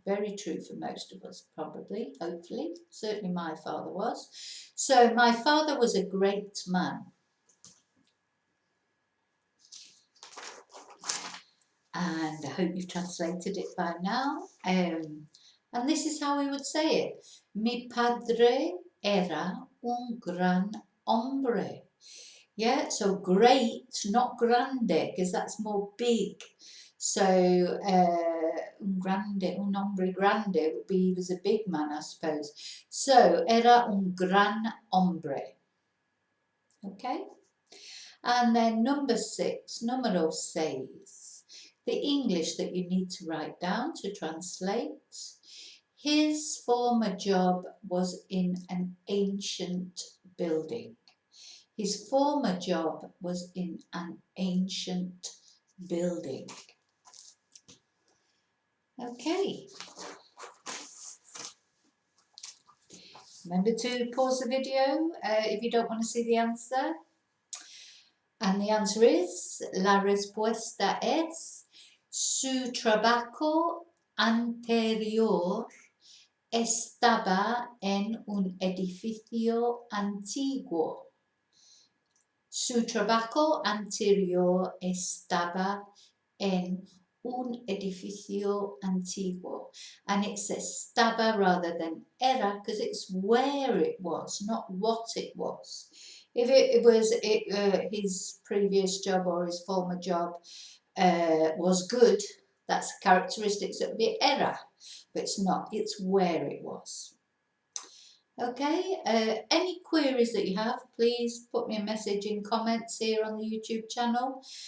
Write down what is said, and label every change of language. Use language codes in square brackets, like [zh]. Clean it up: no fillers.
[en] Very true for most of us, probably, hopefully. Certainly my father was. So my father was a great man. And I hope you've translated it by now. And this is how we would say it. [es] Mi padre era un gran hombre. [en] Yeah, so great, not grande, because that's more big. So [es] un hombre grande [en] would be, he was a big man, I suppose. [es] So era un gran hombre. Okay? [en] And then number 6, numero 6, the English that you need to write down to translate. His former job was in an ancient building. His former job was in an ancient building. Okay. Remember to pause the video if you don't want to see the answer. And the answer is, [es] la respuesta es, su trabajo anterior estaba en un edificio antiguo. Su trabajo anterior estaba en un edificio antiguo. [en] And it's estaba rather than era because it's where it was, not what it was. If it was his previous job or his former job was good, that's characteristics, it would be era. But it's not, it's where it was. Okay, any queries that you have, please put me a message in comments here on the YouTube channel.